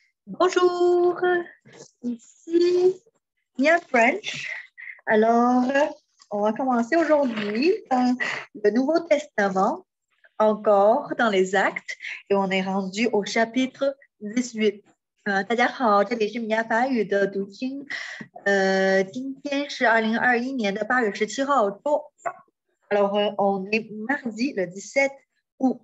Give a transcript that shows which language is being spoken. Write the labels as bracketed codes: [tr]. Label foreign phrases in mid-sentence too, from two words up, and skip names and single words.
[fr] Bonjour, ici Mia French. Alors, on va commencer aujourd'hui dans le Nouveau Testament, encore dans les Actes, et on est rendu au chapitre 18. [zh] 大家好，这里是米娅法语的读经。今天是2021年的8月17号周二。 [fr] Alors, on est mardi le 17 août.